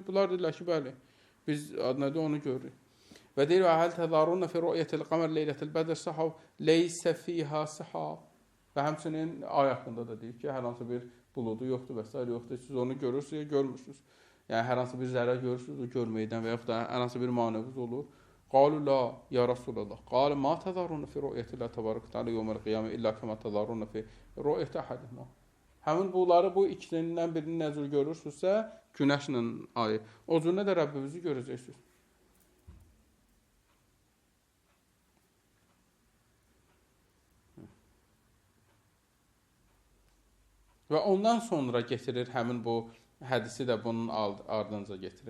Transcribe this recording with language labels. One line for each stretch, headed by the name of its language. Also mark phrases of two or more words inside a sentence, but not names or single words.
Azerbaijani: Bunlar deyirlər ki, bəli, biz adnədə onu görürük. Və deyir,
Arabic: هل تضارون في رؤية القمر ليلة البدر صحوا ليس فيها سحاب.
Azerbaijani: Və həmçinin ay haqqında da deyir ki, hər hansı bir buludu yoxdur və s. yoxdur. Siz onu görürsünüz, görmürsünüz. Yəni, hər hansı bir zərər görürsünüz, o görməkdən və yaxud da hər hansı bir maneviniz olur.
Arabic: قالوا لا يا رسول الله. قالوا ما تضارون في رؤية الله تبارك تعالى يوم القيامة إلا كما تضارون في رؤية أحدهما.
Azerbaijani: Həmin bunları bu ikisindən birini nə cür görürsünüzsə, günəşlə ayı. O cürünə də Rəbbimizi görəcəksiniz. Və ondan sonra getirir həmin bu hədisi də bunun ardınca getirir.